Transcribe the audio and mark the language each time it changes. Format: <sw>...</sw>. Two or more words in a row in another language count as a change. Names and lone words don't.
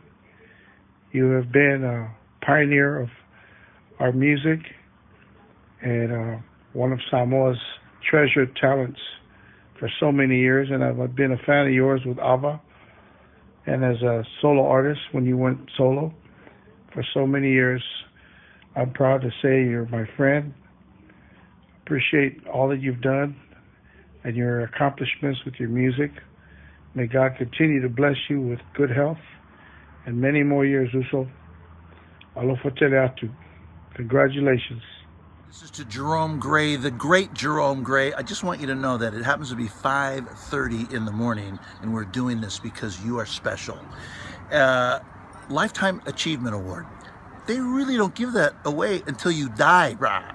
<en>You have been a pioneer of our music and one of Samoa's treasured talents for so many years, and I've been a fan of yours with Ava and as a solo artist when you went solo for so many years. I'm proud to say you're my friend. Appreciate all that you've done and your accomplishments with your music. May God continue to bless you with good health and many more years, Uso.</en> <sm>Alofa teleatu.</sm> <en>Congratulations. This is to Jerome Grey, the great Jerome Grey. I just want you to know that it happens to be 5:30 in the morning, and we're doing this because you are special. Lifetime Achievement Award. They really don't give that away until you die, brah.</en>